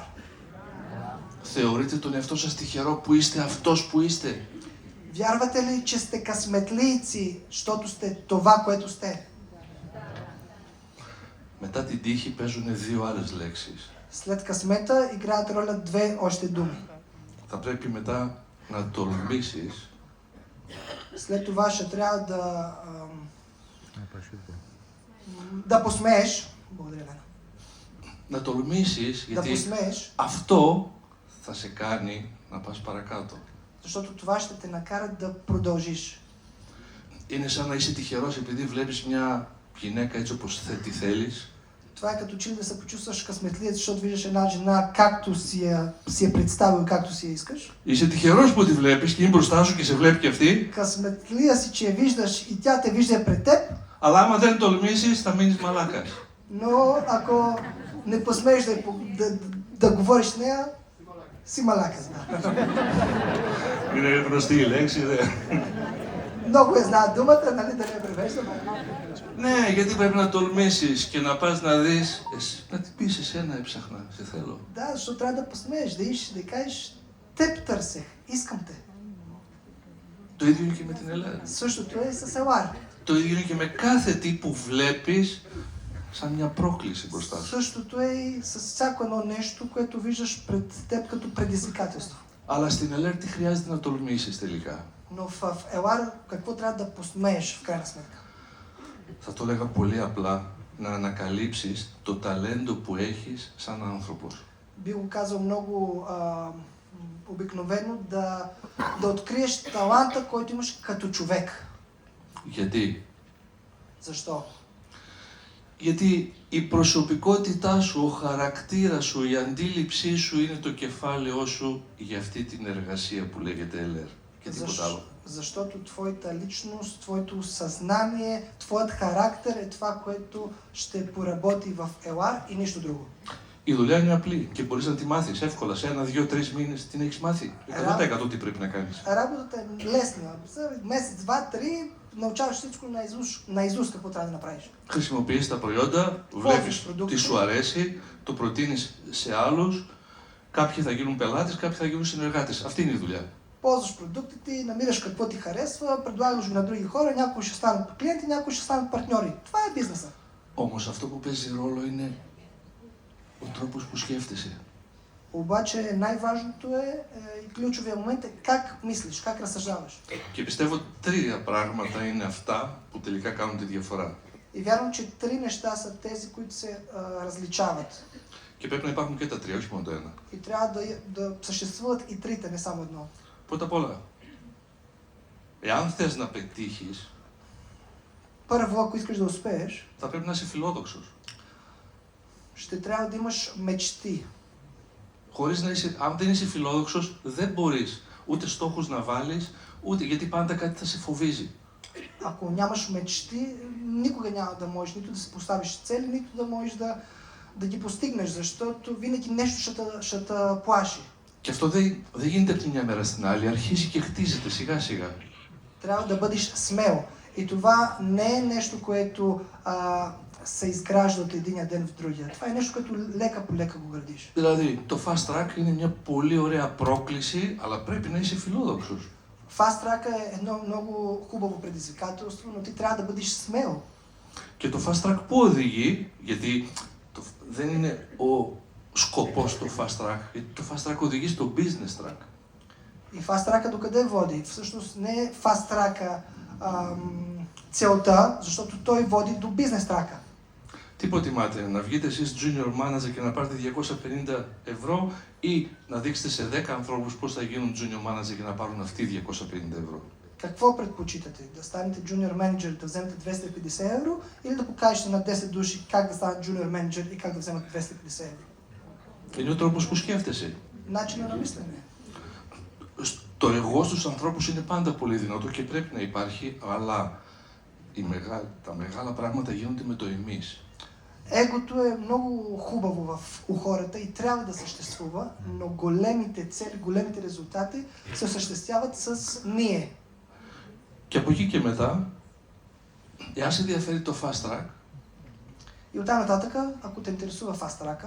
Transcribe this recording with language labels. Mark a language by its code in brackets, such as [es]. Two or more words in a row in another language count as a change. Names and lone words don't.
[el] Θεωρείτε τον εαυτό σας τυχερό που είστε αυτός που είστε? [bg] Вярвате ли, че сте късметлийци, защото сте това, което сте? [el] Μετά την τύχη παίζουν δύο άλλες λέξεις. [bg] След късмета играят роля две още думи. [el] Θα πρέπει μετά να τολμήσεις [bg] След това ще трябва да посмееш. Благодаря, Лена. [el] να τολμήσεις, [bg] Да [el] γιατί [bg] посмееш, [el] αυτό θα σε κάνει να πας παρακάτω. [bg] защото това ще те накара да продължиш. [el] Είναι σαν να είσαι τυχερός επειδή βλέπεις μια γυναίκα έτσι όπως τη θέλεις. [bg] Това е като че ли да се почувстваш късметлиец, защото виждаш една жена както си я представил, както си я искаш. [el] Είσαι τυχερός που τη βλέπεις και είναι μπροστά σου και σε βλέπει και αυτή. [bg] Късметлия си, че я виждаш и тя те вижда пред теб. [el] Αλλά άμα δεν τολμήσεις θα μείνεις μαλάκας. [bg] Но ако не посмееш да говориш с нея, си малака. [el] Είναι γνωστή η λέξη, δε. [bg] Много я знаят думата, нали да не я превеждаме. [el] Ναι, γιατί πρέπει να τολμήσεις και να πας να δεις, να την πεις εσένα έψαχνα, σε θέλω. [bg] Да, защото трябва да посмееш, да иш, да кажеш, теб търсех, искам те. [el] Το ίδιο είναι και με την Ελλάδα. [bg] Същото е и с Елар. [el] Το ίδιο είναι και με κάθε τι που βλέπεις σαν μια πρόκληση μπροστά σου. [bg] Същото е и с всяко едно нещо, което виждаш пред теб като предизвикателство. [el] Αλλά στην ΕΛΕΡ τι χρειάζεται να τολμήσεις τελικά? [bg] Но в Елар какво трябва да посмееш в крайна сметка? [el] Θα το έλεγα πολύ απλά, να ανακαλύψεις το ταλέντο που έχεις σαν άνθρωπος. [bg] Би го казал много обикновено, да откриеш таланта, който имаш като човек. [el] Γιατί? [bg] Защо? [el] Γιατί η προσωπικότητά σου, ο χαρακτήρας σου, η αντίληψή σου είναι το κεφάλαιό σου για αυτή την εργασία που λέγεται ΕΛΕΡ και τίποτα άλλο. [bg] Защото твоята личност, твоето съзнание, твоят характер е това, което ще поработи в Елар и нищо друго. [el] Η δουλειά είναι απλή και μπορείς να τη μάθεις εύκολα. Σε 1, 2, 3 μήνες την έχεις μάθει. 100% τι πρέπει να κάνεις. [bg] Работата е лесна. За месец, два, три научаваш всичко наизуст какво трябва да направиш. [el] Χρησιμοποιείς τα προϊόντα, βλέπεις τι σου αρέσει, το προτείνεις σε άλλους. Κάποιοι θα γίνουν πελάτες, κάποιοι θα γίνουν συνεργάτες. Αυτή είναι η δουλειά. [bg] Ползваш продуктите, намираш какво ти харесва, предлагаш го на други хора, някои ще станат клиенти, някои ще станат партньори. Това е бизнеса. [el] Όμως αυτό που παίζει ρόλο είναι ο τρόπος που σκέφτεσαι. [bg] Обаче най-важното е и ключовия момент е как мислиш, как разсъждаваш. [el] Και πιστεύω τρία πράγματα είναι αυτά που τελικά κάνουν τη διαφορά. [bg] И вярвам, че три неща са тези, които се различават. [el] Και πρέπει να υπάρχουν και τα τρία, όχι μόνο το ένα. [bg] И трябва да съществуват и трите, не само едно. [el] Πρώτα απ' όλα, εάν θες να πετύχεις, [bg] Първо, ако искаш да успееш, [el] θα πρέπει να είσαι φιλόδοξος. [bg] ще трябва да имаш мечти. [el] Αν δεν είσαι φιλόδοξος, δεν μπορείς ούτε στόχους να βάλεις, ούτε γιατί πάντα κάτι θα σε φοβίζει. [bg] Ако нямаш мечти, никога няма да можеш нито да си поставиш цели, нито да можеш да ги постигнеш, защото винаги нещо ще те плаши. [el] Και αυτό δεν γίνεται από τη μια μέρα στην άλλη, αρχίζει και χτίζεται σιγά σιγά. [bg] Трябва да бъдеш смел. И това не е нещо, което се изгражда от единия ден в другия. Това е нещо, което лека по лека го градиш. [el] Δηλαδή, το [en] fast track [el] είναι μια πολύ ωραία πρόκληση, αλλά πρέπει να είσαι φιλόδοξος. [en] Fast track [bg] е едно много хубаво предизвикателство, но ти трябва да бъдеш смел. [el] Και το [en] fast track [el] πού οδηγεί, γιατί δεν είναι ο σκοπός του [en] fast track, [el] γιατί το [en] fast track [el] οδηγεί στο [en] business track. [bg] И [en] fast track [bg] докъде води? Всъщност не е [en] fast track [bg] целта, защото той води до бизнес трака. [el] Τι προτιμάτε, να βγείτε εσείς [en] junior manager [el] και να πάρετε 250 ευρώ ή να δείξετε σε 10 ανθρώπους πώς θα γίνουν [en] junior manager [el] και να πάρουν αυτοί 250 ευρώ. [bg] Какво предпочитате? Да станете junior менеджер, да вземете 250 евро или да покажете на 10 души как да станат junior менеджер и как да вземат 250 евро? [el] Είναι ο τρόπος που σκέφτεσαι. [bg] Начина на мислене. [el] Το εγώ στους ανθρώπους είναι πάντα πολύ δυνατό και πρέπει να υπάρχει, αλλά τα μεγάλα πράγματα γίνονται με το εμείς. [bg] Егото е много хубаво у хората и трябва да съществува, но големите цели, големите резултати се осъществяват с ние. [el] Και από εκεί και μετά, εάν σε ενδιαφέρει το [en] fast track, [bg] И оттам нататъка, ако те интересува [en] fast track,